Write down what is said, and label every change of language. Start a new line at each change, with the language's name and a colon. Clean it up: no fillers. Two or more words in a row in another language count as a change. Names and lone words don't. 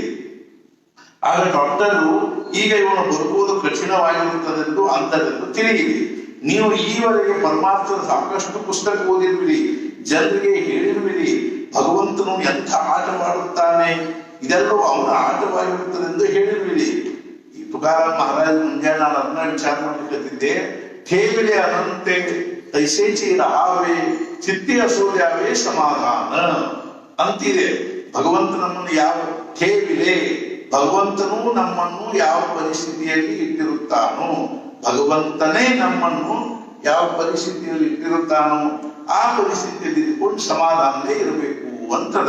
Kannada: ಆಗ ಡಾಕ್ಟರು ಈಗ ಇವನು ಬದುಕುವುದು ಕಠಿಣವಾಗಿರುತ್ತದೆಂದು ಅಂತದೆಂದು ತಿಳಿಯಿರಿ. ನೀವು ಈವರೆಗೆ ಪರಮಾರ್ಥದ ಸಾಕಷ್ಟು ಪುಸ್ತಕ ಓದಿರುವಿರಿ, ಜನರಿಗೆ ಹೇಳಿರುವಿರಿ ಭಗವಂತನು ಎಂಥ ಆಟವಾಡುತ್ತಾನೆ, ಇದೆಲ್ಲವೂ ಅವನ ಆಟವಾಗಿರುತ್ತದೆ ಎಂದು ಹೇಳಿರುವಿರಿ. ಈ ತುಕಾರಾಮ್ ಮಹಾರಾಜ್ ಮುಂಜಾನೆ ನಾನು ಅದನ್ನ ವಿಚಾರ ಮಾಡಲಿಕ್ಕೆ
Marathi: ठेविले अनंते तैसेची राहावे चित्ती असो द्यावे समाधान
Kannada: ಅಂತಿದೆ. ಭಗವಂತ ನಮ್ಮನ್ನು ಯಾವ ठेविले, ಭಗವಂತನು ನಮ್ಮನ್ನು ಯಾವ ಪರಿಸ್ಥಿತಿಯಲ್ಲಿ ಇಟ್ಟಿರುತ್ತಾನೋ, ಭಗವಂತನೇ ನಮ್ಮನ್ನು ಯಾವ ಪರಿಸ್ಥಿತಿಯಲ್ಲಿ ಇಟ್ಟಿರುತ್ತಾನೋ ಆ ಪರಿಸ್ಥಿತಿಯಲ್ಲಿ ಇದ್ಕೊಂಡು ಸಮಾಧಾನದೇ ಇರಬೇಕು ಅಂತದ.